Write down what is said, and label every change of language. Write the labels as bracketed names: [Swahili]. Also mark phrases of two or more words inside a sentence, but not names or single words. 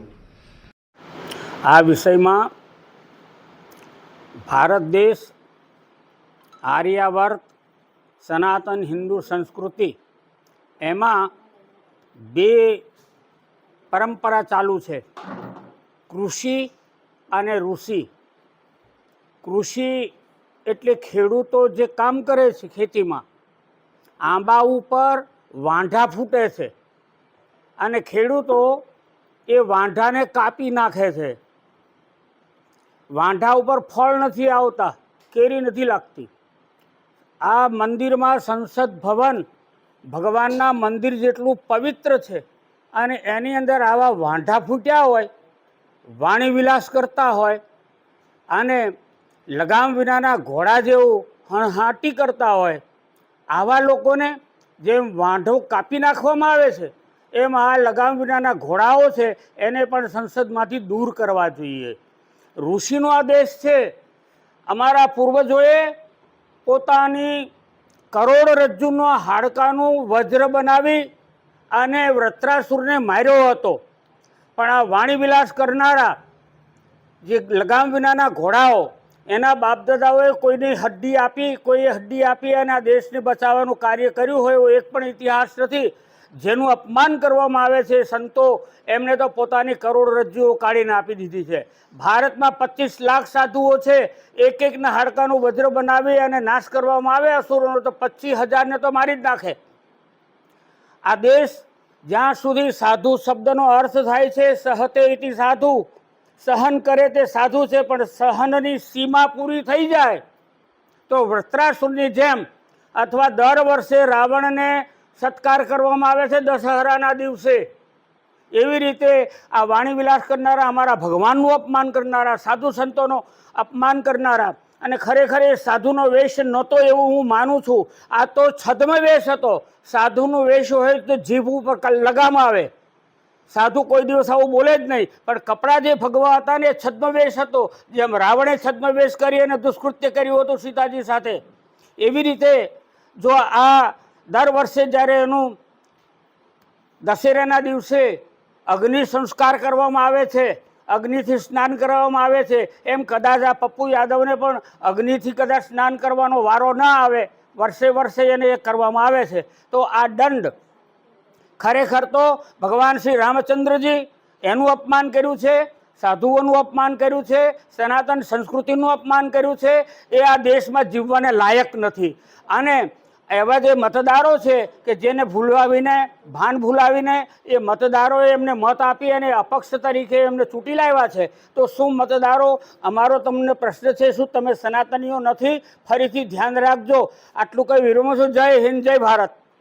[Gujarati] આ વિષય મેં ભારત દેશ આર્યાવર્ત સનાતન હિંદુ સંસ્કૃતિ એમાં બે પરંપરા ચાલુ હૈ, કૃષિ અને ઋષિ। કૃષિ એટલે ખેડૂતો જે કામ કરે છે ખેતી મેં, આંબા ઉપર વાંઢા ફૂટે છે અને ખેડૂતો એ વાંઢાને કાપી નાખે છે। વાંઢા ઉપર ફળ નથી આવતા, કેરી નથી લાગતી। આ મંદિર મેં સંસદ ભવન ભગવાનના મંદિર જેટલું પવિત્ર હૈ અને એની અંદર આવા વાંઢા ફૂટ્યા હોય, વાણી વિલાસ કરતા હોય અને લગામ વિનાના ઘોડા જેવું હણહણાટી કરતા હોય, આવા લોકોને જેમ વાંઢો કાપી નાખવામાં આવે છે એમ આ લગામ વિનાના ઘોડાઓ છે એને પણ સંસદમાંથી દૂર કરવા જોઈએ। ઋષિનો આ દેશ છે. અમારા પૂર્વજોએ પોતાની કરોડરજ્જુનો હાડકાનું વજ્ર બનાવી અને વૃત્રાસુરને માર્યો હતો, પણ આ વાણીવિલાસ કરનારા જે લગામ વિનાના ઘોડાઓ એના બાપદાદાઓએ કોઈની હડ્ડી આપી, કોઈએ હડ્ડી આપી અને આ દેશને બચાવવાનું કાર્ય કર્યું હોય એવો એક પણ ઇતિહાસ નથી। જેનું અપમાન કરવામાં આવે છે સંતો એમને તો પોતાની કરોડરજ્જુઓ કાઢીને આપી દીધી છે। ભારત મેં 25 લાખ સાધુઓ છે, એક એક ના હાડકાનું વજ્ર બનાવી અને નાશ કરવામાં આવે અસુરોનો તો 25,000 ને તો મારી જ નાખે। આ દેશ જ્યાં સુધી સાધુ શબ્દનો અર્થ થાય છે સહતે ઇતિ સાધુ, સહન કરે તે સાધુ છે, પણ સહનની સીમા પૂરી થઈ જાય તો વૃત્રાસુરની જેમ અથવા દર વર્ષે રાવણને સત્કાર કરવામાં આવે છે દશહરાના દિવસે, એવી રીતે આ વાણી વિલાસ કરનારા, અમારા ભગવાનનું અપમાન કરનારા, સાધુ સંતોનો અપમાન કરનારા અને ખરેખર એ સાધુનો વેશ નહોતો એવું હું માનું છું। આ તો છદ્મ વેશ હતો. સાધુનો વેશ હોય તો જીભ ઉપર લગામ આવે। સાધુ કોઈ દિવસ આવું બોલે જ નહીં, પણ કપડા જે ભગવા હતા ને છદ્મ વેશ હતો, જેમ રાવણે છદ્મ વેશ કરી અને દુષ્કૃત્ય કર્યું હતું સીતાજી સાથે। એવી રીતે જો આ દર વર્ષે જ્યારે એનું દશેરાના દિવસે અગ્નિ સંસ્કાર કરવામાં આવે છે, અગ્નિથી સ્નાન કરવામાં આવે છે, એમ કદાચ આ પપ્પૂ યાદવને પણ અગ્નિથી કદાચ સ્નાન કરવાનો વારો ન આવે, વર્ષે વર્ષે એને કરવામાં આવે છે। તો આ દંડ ખરેખર તો ભગવાન શ્રી રામચંદ્રજી એનું અપમાન કર્યું છે, સાધુઓનું અપમાન કર્યું છે, સનાતન સંસ્કૃતિનું અપમાન કર્યું છે। એ આ દેશમાં જીવવાને લાયક નથી. અને એવા જે મતદારો છે કે જેને ભૂલાવીને ભાન ભૂલાવીને એ મતદારોએ એમને મત આપી અને અપક્ષ તરીકે એમને ચૂંટી લાવ્યા છે। તો શું મતદારો, અમારો તમને પ્રશ્ન છે, શું તમે સનાતનીઓ નથી? ફરીથી ધ્યાન રાખજો. આટલું કહી વિરમો છું. જય હિંદ, જય ભારત।